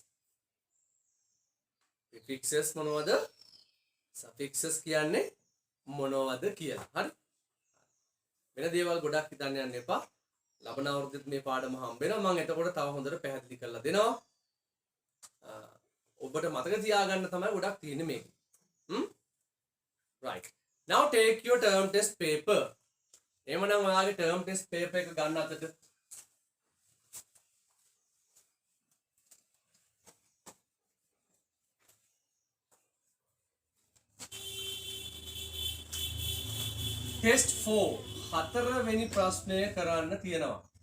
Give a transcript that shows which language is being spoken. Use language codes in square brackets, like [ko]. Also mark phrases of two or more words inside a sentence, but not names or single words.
[si] prefixes මොනවද? suffixes කියන්නේ මොනවද කියලා. හරි. වෙන දේවල් ගොඩක් හිතන්න යන්න එපා. ලබන අවුරුද්දෙත් මේ පාඩම හම්බ වෙනවා. මම එතකොට තව හොඳට පැහැදිලි කරලා දෙනවා. ඔබට මතක තියාගන්න තමයි ගොඩක් තියෙන්නේ මේක. [en] Right. Now take your term test paper. [si] එහෙමනම් ඔයාගේ [en] term test paper [si] එක ගන්න අතට. Test 4 හතරවෙනි ප්‍රශ්නය කරන්න තියෙනවා.